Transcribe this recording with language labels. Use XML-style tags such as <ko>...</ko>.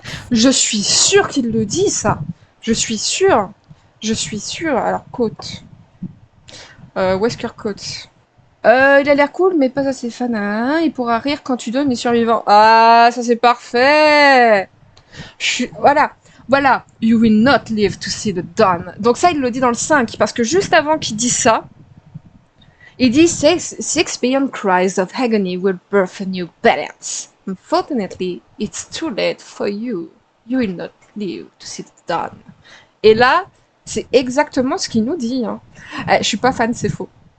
<fr>Je suis sûre qu'il le dit, ça. Je suis sûre. Je suis sûre. Alors, côte. Wesker côte. Il a l'air cool, mais pas assez fan. Hein. Il pourra rire quand tu donnes les survivants. Ah, ça c'est parfait. Voilà. Voilà.</fr> <en>You will not live to see the dawn.</en> <fr>Donc ça, il le dit dans le 5, parce que juste avant qu'il dise ça, il dit</fr> <en>six beyond cries of agony will birth a new balance. Unfortunately, it's too late for you. You will not live to see the dawn.</en> <fr>Et là, c'est exactement ce qu'il nous dit. Hein. Je suis pas fan, c'est faux.</fr>